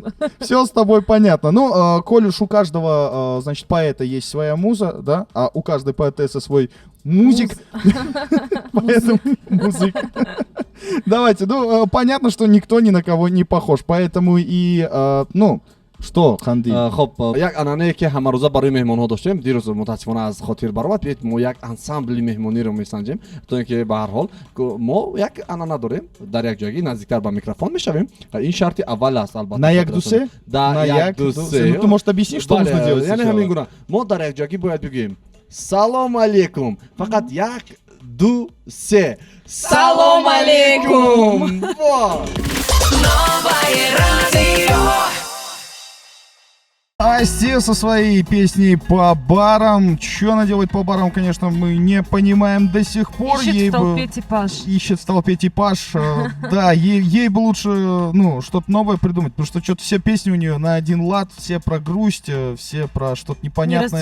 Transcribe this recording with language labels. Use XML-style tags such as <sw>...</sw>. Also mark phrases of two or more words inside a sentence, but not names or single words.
<ru>Все с тобой понятно. Ну, коль уж у каждого, значит, поэта есть своя муза, да, а у каждой поэтессы свой музик, поэтому музык. Давайте, ну, понятно, что никто ни на кого не похож, поэтому и, ну, что, Ханди?</ru> <tg>хоб як ананае ки ҳамарӯза барои меҳмонҳо доштем дирӯз мутаассифона аз хотир баромад биед мо як ансамбли меҳмониро месанҷем то ин ки ба ҳар ҳол мо як анана дорем дар як ҷойгӣ наздиктар ба микрофон мешавем ин шарти аввал аст албатта На як дусе?</tg> <ru>да На</ru> <tg>як дусе</tg> <ru>Ну, ты, может, объяснишь, что нужно делать</ru> <tg>яъне</tg> <ru>сначала?</ru> <tg>ҳамин гуна мо дар як ҷойгӣ бояд бигӯем салом алейкум фақат як ду се салом алейкум</tg> <ru>Асти со своей песней по барам. Что она делает по барам, конечно, мы не понимаем до сих пор. Ищет Ей в бы- толпе типаж. Ищет в толпе типаж. Да, ей бы лучше, ну, что-то новое придумать, потому что что-то все песни у нее на один лад, все про грусть, все про что-то непонятное.</ru>